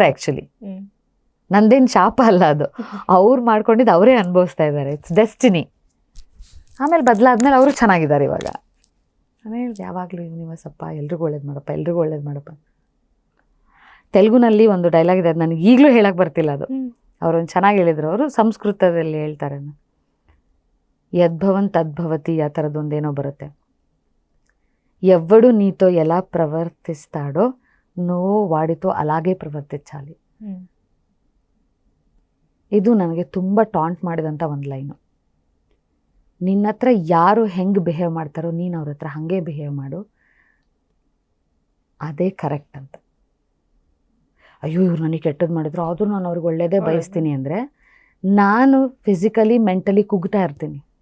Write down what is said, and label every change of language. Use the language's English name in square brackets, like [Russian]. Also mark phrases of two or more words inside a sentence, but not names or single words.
[Kannada] ಆ್ಯಕ್ಚುಲಿ ನಂದೇನು ಶಾಪ ಅಲ್ಲ ಅದು, ಅವ್ರು ಮಾಡ್ಕೊಂಡಿದ್ದು ಅವರೇ ಅನುಭವಿಸ್ತಾ ಇದ್ದಾರೆ. [English] It's destiny. [Kannada] ಆಮೇಲೆ ಬದಲಾದ್ಮೇಲೆ ಅವರು ಚೆನ್ನಾಗಿದ್ದಾರೆ ಇವಾಗ. ನಾನು ಹೇಳಿದೆ ಯಾವಾಗಲೂ ಯೂನಿವರ್ಸಪ್ಪ ಎಲ್ರಿಗೂ ಒಳ್ಳೇದು ಮಾಡಪ್ಪ. ತೆಲುಗುನಲ್ಲಿ ಒಂದು ಡೈಲಾಗ್ ಇದೆ, ಅದು ನನಗೆ ಈಗಲೂ ಹೇಳಕ್ಕೆ ಬರ್ತಿಲ್ಲ ಅದು. ಅವರೊಂದು ಚೆನ್ನಾಗಿ ಹೇಳಿದರು, ಅವರು ಸಂಸ್ಕೃತದಲ್ಲಿ ಹೇಳ್ತಾರೆ, [Sanskrit] యద్భవన్ తద్భవతి [Kannada] ఆ ಥರದೊಂದೇನೋ ಬರುತ್ತೆ. [Telugu] ఎవ్వడు నీతో ఎలా ప్రవర్తిస్తాడో నువ్వు వాడితో అలాగే ప్రవర్తించాలి. [Kannada] ಇದು ನನಗೆ ತುಂಬ ಟಾಂಟ್ ಮಾಡಿದಂಥ ಒಂದು ಲೈನು. ನಿನ್ನ ಹತ್ರ ಯಾರು ಹೆಂಗೆ ಬಿಹೇವ್ ಮಾಡ್ತಾರೋ ನೀನು ಅವ್ರ ಹತ್ರ ಹಾಗೆ ಬಿಹೇವ್ ಮಾಡು, ಅದೇ ಕರೆಕ್ಟ್ ಅಂತ. ಅಯ್ಯೋ ಇವ್ರು ನನಗೆ ಕೆಟ್ಟದ್ದು ಮಾಡಿದ್ರು ಆದರೂ ನಾನು ಅವ್ರಿಗೆ ಒಳ್ಳೇದೇ ಬಯಸ್ತೀನಿ ಅಂದರೆ ನಾನು [English] physically mentally [Kannada] ಕುಗ್ತಾ ಇರ್ತೀನಿ.